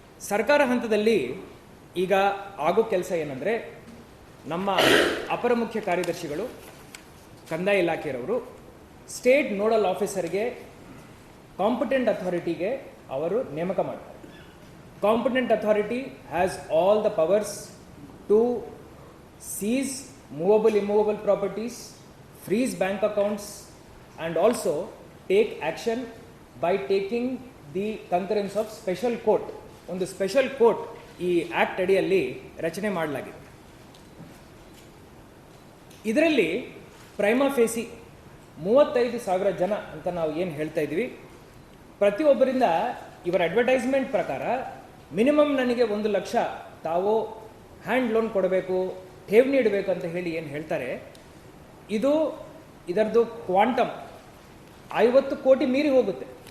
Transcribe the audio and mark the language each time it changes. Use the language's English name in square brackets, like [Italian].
[Kannada] ಸರ್ಕಾರ ಹಂತದಲ್ಲಿ ಈಗ ಆಗೋ ಕೆಲಸ ಏನಂದರೆ ನಮ್ಮ ಅಪರ ಮುಖ್ಯ ಕಾರ್ಯದರ್ಶಿಗಳು ಕಂದಾಯ ಇಲಾಖೆಯವರು ಸ್ಟೇಟ್ ನೋಡಲ್ ಆಫೀಸರ್ಗೆ ಕಾಂಪಿಟೆಂಟ್ ಅಥಾರಿಟಿಗೆ ಅವರು ನೇಮಕ ಮಾಡ್ತಾರೆ. [English] Competent authority has all the powers to seize movable immovable properties, freeze bank accounts, and also take action by taking the concurrence of special court. [Kannada] ಒಂದು ಸ್ಪೆಷಲ್ ಕೋರ್ಟ್ ಈ ಆಕ್ಟ್ ಅಡಿಯಲ್ಲಿ ರಚನೆ ಮಾಡಲಾಗಿದೆ. ಇದರಲ್ಲಿ Prima ಫೇಸಿ 35,000 ಜನ ಅಂತ ನಾವು ಏನು ಹೇಳ್ತಾ ಇದ್ವಿ, ಪ್ರತಿಯೊಬ್ಬರಿಂದ ಇವರ ಅಡ್ವರ್ಟೈಸ್ಮೆಂಟ್ ಪ್ರಕಾರ ಮಿನಿಮಮ್ ನನಗೆ 1 ಲಕ್ಷ ತಾವು ಹ್ಯಾಂಡ್ ಲೋನ್ ಕೊಡಬೇಕು, ಠೇವಣಿ ಇಡಬೇಕು ಅಂತ ಹೇಳಿ ಏನು ಹೇಳ್ತಾರೆ, ಇದರದ್ದು ಕ್ವಾಂಟಮ್ 50 ಕೋಟಿ ಮೀರಿ ಹೋಗುತ್ತೆ.